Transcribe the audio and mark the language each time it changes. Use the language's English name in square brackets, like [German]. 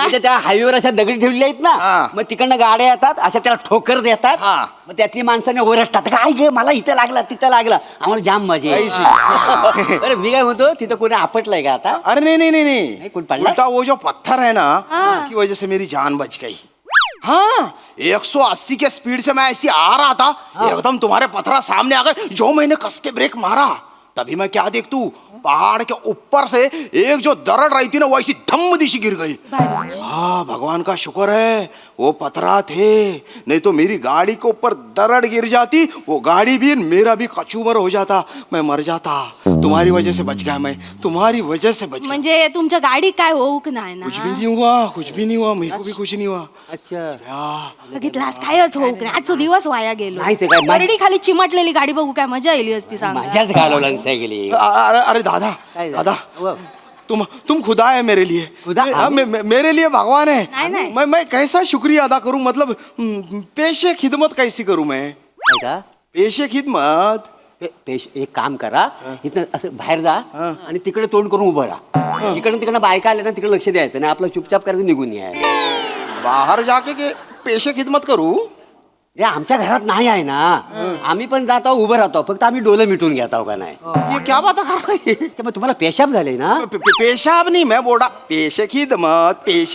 [Marathi] म्हणजे त्या हायवेवर अशा दगडी ठेवलेल्या आहेत ना. मग तिकडनं गाड्या येतात अशा त्याला ठोकर देतात. मग त्यातली माणसाने ओरडतात काय गे मला इथं लागला तिथं लागला. आम्हाला जाम मजा येते. अरे मी काय म्हणतो तिथं कोणी आपटलंय का आता? [Hindi] अरे नहीं [Marathi] कोण पडला? [Hindi] उल्टा वो जो पत्थर है ना उसकी वजह से मेरी जान बच गई. हाँ 180 के स्पीड से मैं ऐसी आ रहा था. एकदम तुम्हारे पत्थरा सामने आ गए. जो मैंने कस के ब्रेक मारा तभी मैं क्या देख तू पहाड़ के ऊपर से एक जो दरड़ रही थी ना वो ऐसी धम्म दिशी गिर गई. हाँ भगवान का शुक्र है वो पथरा थे. नहीं तो मेरी गाड़ी के ऊपर दरड़ गिर जाती. वो गाड़ी भी मेरा भी कचूमर हो जाता. मैं मर जाता. तुम्हारी वजह से बच गया मैं. तुम्हारी वजह से बच गया. [Marathi] म्हणजे तुमच्या गाडी काय होऊक नाही ना. [Hindi] कुछ भी नहीं हुआ मेरे को भी कुछ नहीं हुआ. अच्छा [Marathi] बघितलास कायच होऊक नाही. आजचा दिवस वाया गेलो. नाही ते काय बरडी खाली चिमटलेली गाडी बघू काय मजा येईल असती सांग. मजाच घालवला सायकली. [Hindi] अरे दादा तुम खुदा है मेरे लिए. खुदा? मेरे लिए भगवान है. नहीं. मैं कैसा शुक्रिया अदा करूं. मतलब पेशे खिदमत कैसी करूं मैं. पेशे खिदमत. [Marathi] एक काम करा इथं असं बाहेर जा आणि तिकडे तोंड करून उभं राहा. तिकडनं बायका आल्या ना तिकडे लक्ष द्यायचं नाही. आपलं चुपचाप करायचं निघून यायचं. [Hindi] बाहर जाके के पेशे खिदमत करू. [Marathi] ते आमच्या घरात नाही आहे ना. आम्ही पण जातो उभं राहतो. फक्त आम्ही डोलं मिटून घेतो का नाही. [Hindi] ये क्या बात कर रही है. [Marathi] मग तुम्हाला पेशाब झाले ना. [Hindi] पेशाब नहीं मैं बोल रहा पेशे खिदमत.